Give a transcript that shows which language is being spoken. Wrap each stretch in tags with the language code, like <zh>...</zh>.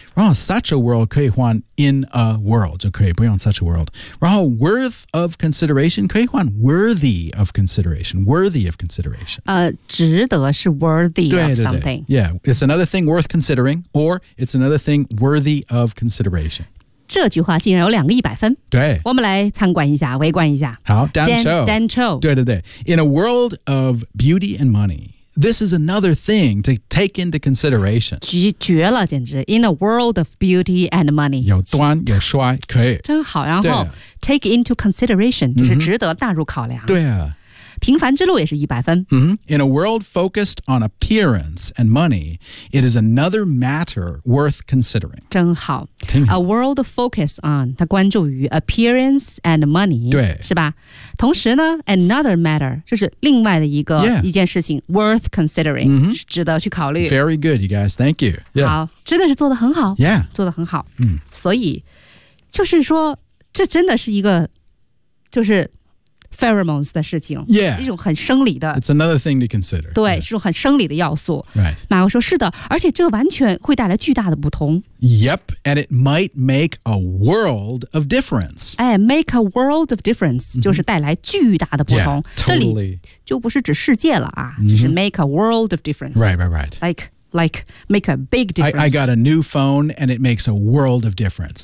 <zh>然后</zh> <en>such a world</en> <zh>可以换</zh> <en>in a world</en> <zh>就可以不用 such a world. 然后</zh> <en>worth of consideration</en> <zh>可以换</zh> <en>worthy of consideration. Worthy of consideration.</en> <zh>值得是 worthy 对对对</zh> <en>of something. Yeah, it's another thing worth considering or it's another thing worthy of consideration.</en> <zh>这句话竟然有两个一百分。对。我们来参观一下围观一下。好 Dan Cho。对对对。</zh> <en>In a world of beauty and money, this is another thing to take into consideration.</en> <zh>绝了简直。</zh> <en>In a world of beauty and money.</en> <zh>有端有帅可以。真好然后</zh> <en>take into consideration,</en> <zh>就是值得纳入考量。对啊。平凡之路也是100分。</zh> <en>Mm-hmm. In a world focused on appearance and money, it is another matter worth considering.</en> <zh>真好。</zh> <en>A world focused on,</en> <zh>它关注于</zh> <en>appearance and money,</en> <zh>对是吧？同时呢</zh> <en>another matter,</en> <zh>就是另外的一个、</zh> <en>yeah.</en> <zh>一件事情</zh> <en>worth considering,、 mm-hmm.</en> <zh>值得去考虑。</zh> <en>Very good, you guys, thank you.、</en> <zh>Yeah. 好，真的是做得很好。</zh> <en>Yeah.</en> <zh>做得很好。嗯、所以就是说这真的是一个就是pheromones 的事情、</zh> <en>yeah.</en> <zh>一种很生理的</zh> <en>It's another thing to consider</en> <zh>对、right. 是种很生理的要素、</zh> <en>right.</en> <zh>马克说是的而且这完全会带来巨大的不同</zh> <en>Yep, and it might make a world of difference、哎、Make a world of difference、mm-hmm.</en> <zh>就是带来巨大的不同</zh> <en>yeah, totally.</en> <zh>这里就不是指世界了啊、mm-hmm. 就是</zh> <en>make a world of difference Right, right, right Like, make a big difference. I got a new phone, and it makes a world of difference.</en>